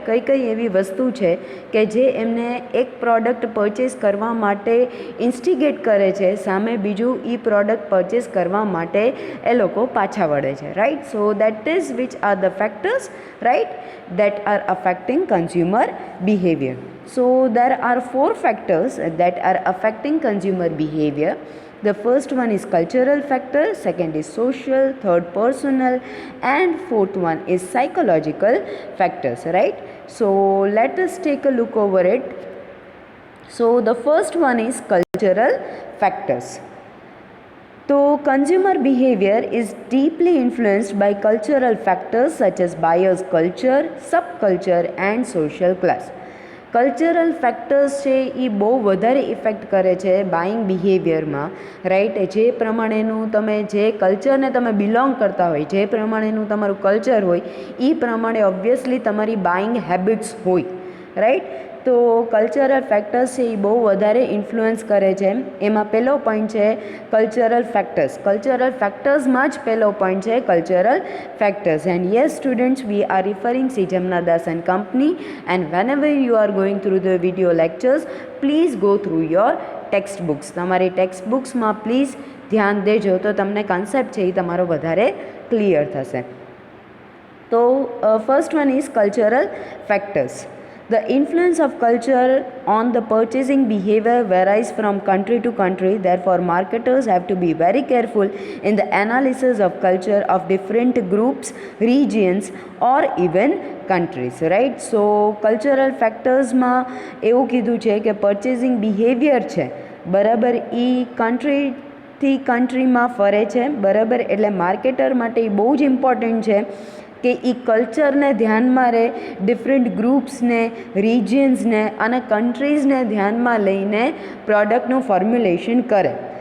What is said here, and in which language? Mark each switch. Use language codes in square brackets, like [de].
[gu] કઈ કઈ એવી વસ્તુ છે કે જે એમને એક પ્રોડક્ટ પરચેસ કરવા માટે ઇન્સ્ટિગેટ કરે છે, સામે બીજું એ પ્રોડક્ટ પરચેસ કરવા માટે એ લોકો પાછા વળે છે, right. [en] So that is which are the factors, right, that are affecting consumer behavior. So there are 4 factors that are affecting consumer behavior. The first one is cultural factor, second is social, third personal, and fourth one is psychological factors, right. So let us take a look over it. So the first one is cultural factors. So consumer behavior is deeply influenced by cultural factors such as buyer's culture, subculture and social class. [gu] Cultural factors છે એ બહુ વધારે effect કરે છે buying બિહેવિયરમાં, right. જે પ્રમાણેનું તમે જે કલ્ચરને તમે બિલોંગ કરતા હોય, જે પ્રમાણેનું તમારું કલ્ચર હોય એ પ્રમાણે ઓબ્વિયસલી તમારી બાઇંગ હેબિટ્સ હોય, રાઈટ. તો કલ્ચરલ ફેક્ટર્સ છે એ બહુ વધારે ઇન્ફ્લુઅન્સ કરે છે. એમાં પહેલો પોઈન્ટ છે કલ્ચરલ ફેક્ટર્સ. કલ્ચરલ ફેક્ટર્સમાં જ પહેલો પોઈન્ટ છે cultural factors. [en] And yes students, we are referring Shri Jamnadas and company, and whenever you are going through the video lectures, please go through your text books. [gu] તમારી ટેક્સ્ટ બુક્સમાં પ્લીઝ ધ્યાન દેજો, તો તમને કન્સેપ્ટ છે એ તમારો વધારે ક્લિયર થશે. તો first one is cultural factors. [en] The influence of culture on the purchasing behavior varies from country to country. Therefore, marketers have to be very careful in the analysis of culture of different groups, regions or even countries, right. So cultural factors [gu] માં એવું કીધું છે કે [en] purchasing behavior [gu] છે, બરાબર, એ કન્ટ્રીથી કન્ટ્રીમાં ફરે છે, બરાબર. એટલે માર્કેટર માટે એ બહુ જ ઇમ્પોર્ટન્ટ છે કે એ કલ્ચરને ધ્યાનમાં રહે, ડિફરન્ટ ગ્રુપ્સને, રિજિયન્સને અને કન્ટ્રીઝને ધ્યાનમાં લઈને પ્રોડક્ટનું ફોર્મ્યુલેશન કરે.